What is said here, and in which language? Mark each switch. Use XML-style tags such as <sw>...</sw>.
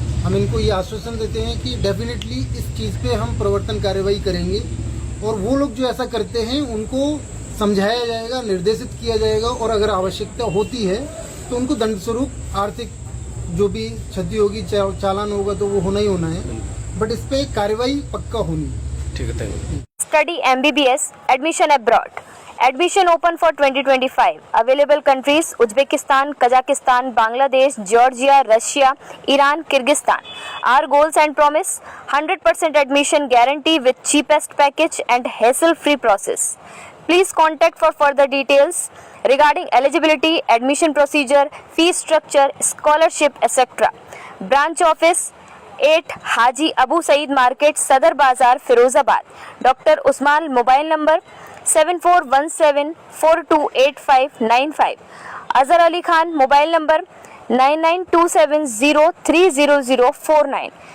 <hi>हम इनको ये आश्वासन देते हैं कि डेफिनेटली इस चीज़ पे हम प्रवर्तन कार्रवाई करेंगे, और वो लोग जो ऐसा करते हैं उनको समझाया जाएगा, निर्देशित किया जाएगा, और अगर आवश्यकता होती है तो उनको दंड स्वरूप आर्थिक जो भी क्षति होगी, चालान होगा तो वो होना ही होना है, बट इस पे कार्रवाई पक्का होनी। ठीक है।</hi> <en>Study MBBS, admission abroad. Admission open for 2025. Available countries: Uzbekistan, Kazakhstan, Bangladesh, Georgia, Russia, Iran, Kyrgyzstan. Our goals and promise: 100% admission guarantee with cheapest package and hassle-free process. Please contact for further details regarding eligibility, admission procedure, fee structure, scholarship, etc. Branch office:</en> <hi>8 Haji Abu Saeed market, सदर बाजार, Firozabad. Doctor Usman, mobile number 7417428595। Azhar Ali Khan, mobile number 9927030049।</hi>